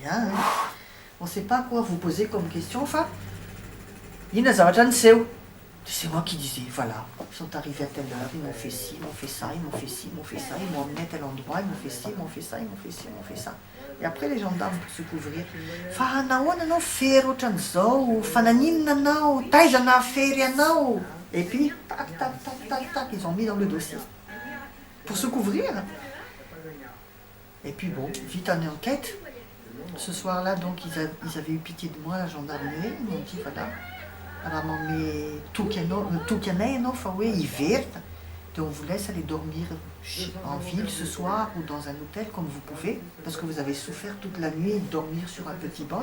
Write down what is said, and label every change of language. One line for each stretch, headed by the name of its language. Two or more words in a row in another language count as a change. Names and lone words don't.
French: On ne sait pas quoi vous poser comme question, enfin. C'est moi qui disais, voilà, ils sont arrivés à telle heure, ils m'ont fait ci, ils m'ont fait ça, ils m'ont fait ci, ils m'ont fait ça, ils m'ont emmené à tel endroit, ils m'ont fait ci, ils m'ont fait ça, ils m'ont fait ci, ils m'ont fait ça. Et après les gendarmes pour se couvrir,
Malagasy: fa nahoana anao fery ohatran'izao, fa naninona anao, taiza nahafery anao.
French: Et puis, tac, tac, tac, tac, tac, ils ont mis dans le dossier. Pour se couvrir. Et puis bon, vite en enquête. Ce soir-là, donc, ils avaient eu pitié de moi, la gendarmerie, ils m'ont dit, voilà. Mais tout hiver, on vous laisse aller dormir en ville ce soir ou dans un hôtel comme vous pouvez, parce que vous avez souffert toute la nuit de dormir sur un petit banc.